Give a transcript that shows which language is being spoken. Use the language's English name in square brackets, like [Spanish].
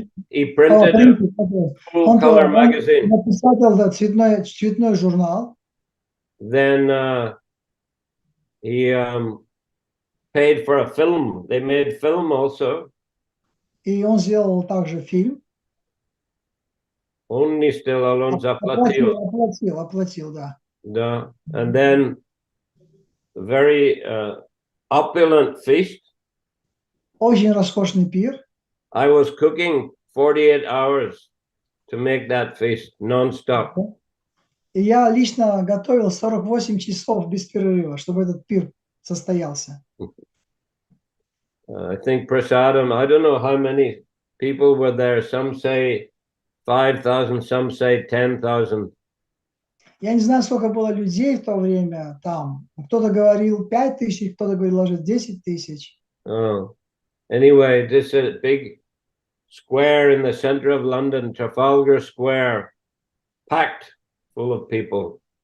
[English] He printed a full color magazine. [Russian] Написал цветной журнал. [English] Then he paid for a film. They made film also. [Russian] И он сделал также фильм. Он не сделал, он заплатил. Оплатил, да. Да. [English] And then very opulent feast. [Russian] Очень роскошный пир. [English] I was cooking 48 hours to make that feast non-stop. [Russian] И я лично готовил 48 часов без перерыва, чтобы этот пир состоялся. [English] I think prasadam, I don't know how many people were there. Some say 5,000, some say 10,000. [Russian] Я не знаю, сколько было людей в то время там. Кто-то говорил 5000, кто-то говорил уже 10 тысяч. Oh. [English] Anyway, this is a big square in the center of London, Trafalgar Square, packed full of people.